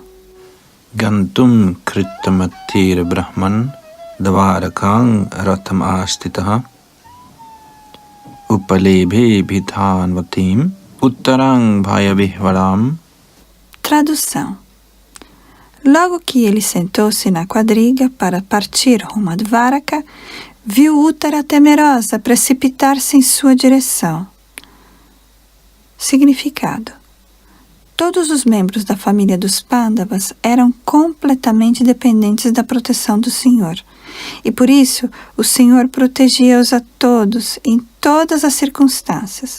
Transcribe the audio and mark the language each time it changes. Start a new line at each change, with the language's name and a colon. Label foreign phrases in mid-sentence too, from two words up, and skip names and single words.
Sanskrit: गन्तुं कृतमतिर् ब्रह्मन् द्वारकां रथम् आस्थितः उपलेभे अभिधावन्तीम् उत्तरां भयविह्वलाम्.
Portuguese: Tradução. Logo que ele sentou-se na quadriga para partir rumo a Dvaraka, viu Uttara temerosa precipitar-se em sua direção. Significado. Todos os membros da família dos Pandavas eram completamente dependentes da proteção do Senhor, e por isso o Senhor protegia-os a todos em todas as circunstâncias.